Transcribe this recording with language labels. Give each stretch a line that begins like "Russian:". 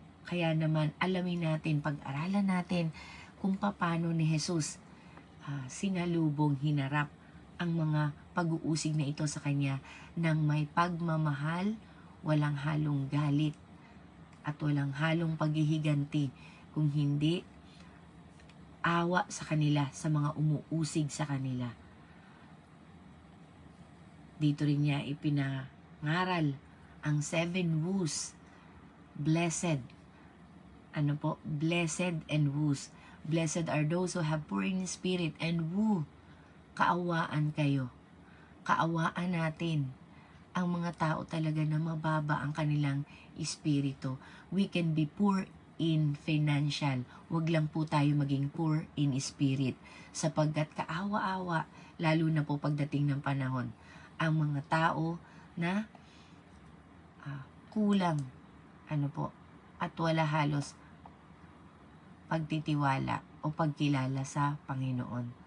Filipino: Kaya naman, alamin natin, pag-aralan natin kung paano ni Jesus sinalubong, hinarap ang mga pag-uusig na ito sa Kanya ng may pagmamahal, walang halong galit, at walang halong paghihiganti, kung hindi awa sa kanila, sa mga umuusig sa kanila. Dito rin niya ipinangaral ang 7 woes.
English: Blessed. Blessed and woes. Blessed are those who have poor in spirit and woo.
Filipino: Kaawaan kayo. Kaawaan natin ang mga tao talaga na mababa ang kanilang espiritu.
English: We can be poor in financial.
Filipino: Huwag lang po tayo maging
English: poor in spirit.
Filipino: Sapagkat kaawa-awa, lalo na po pagdating ng panahon, ang mga tao na kulang, at wala halos pagtitiwala o pagkilala sa Panginoon.